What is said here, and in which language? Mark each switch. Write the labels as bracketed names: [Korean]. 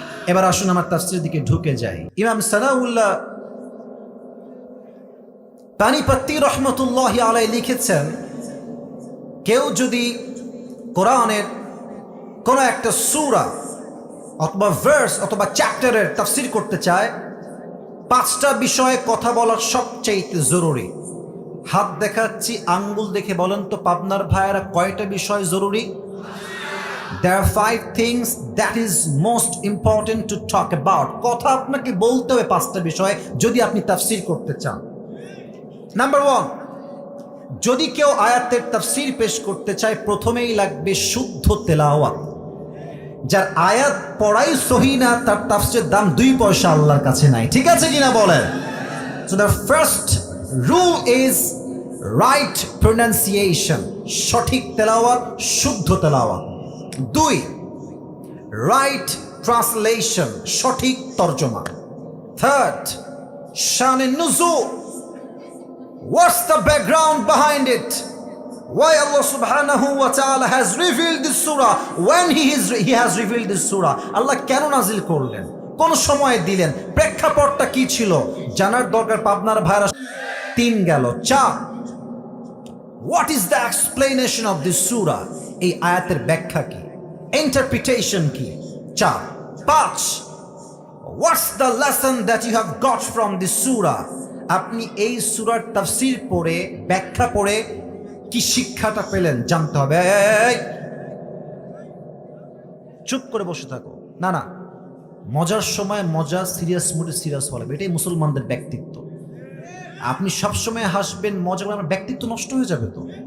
[Bangla] এবার আসুন আমার তাফসীরের দিকে ঢুকে যাই। ইমাম সানাউল্লাহ পানিপত্তি রহমতুল্লাহি আলাইহি লিখেছেন, কেউ যদি কোরআনের কোনো একটা সূরা অথবা ভার্স অথবা চ্যাপ্টারের তাফসীর করতে চায়, 5টা বিষয়ে কথা বলা সবচেয়ে জরুরি। হাত দেখাচ্ছি, আঙ্গুল দেখে বলেন তো পাবনার ভাইয়েরা কয়টা বিষয় জরুরি? [English] There are 5 things that is most important to talk about. [Bangla] কথা আপনাকে বলতে হবে 5টা বিষয় যদি আপনি তাফসীর করতে চান। নাম্বার 1, যদি কেউ আয়াতের তাফসীর পেশ করতে চায়, প্রথমেই লাগবে শুদ্ধ তেলাওয়াত। যার আয়াত পড়াই সহি না, তার তাফসীরের দাম 2 পয়সা আল্লাহর কাছে নাই। ঠিক আছে কিনা বলেন? [English] So the first rule is right pronunciation, [Bangla] সঠিক তেলাওয়াত, শুদ্ধ তেলাওয়াত। [English] 2, right translation, [Bangla] সঠিক তরজমা। [English] 3rd, শান নুজুল, what's the background behind it? Why Allah subhanahu wa ta'ala has revealed this surah when he has revealed this surah? [Bangla] Allah কেন নাজিল করলেন, কোন সময় দিলেন, প্রেক্ষাপটটা কি ছিল, জানার দরকার পাবনার ভাইরা। 3 গেল। [English] 4, what is the explanation of this surah? [Bangla] এই আয়াতের ব্যাখ্যা কি, ইন্টারপ্রিটেশন কি? 4। [English] 5, what's the lesson that you have got from this surah? [Bangla] আপনি এই সূরার তাফসীর পড়ে, ব্যাখ্যা পড়ে কি শিক্ষাটা পেলেন জানতে হবে। চুপ করে বসে থাকো না, না, মজার সময় মজা, সিরিয়াস মুডে সিরিয়াস হওয়া লাগবে। এটাই মুসলমানদের ব্যক্তিত্ব। আপনি সবসময় হাসবেন, মজা করে, আমার ব্যক্তিত্ব নষ্ট হয়ে যাবে তো।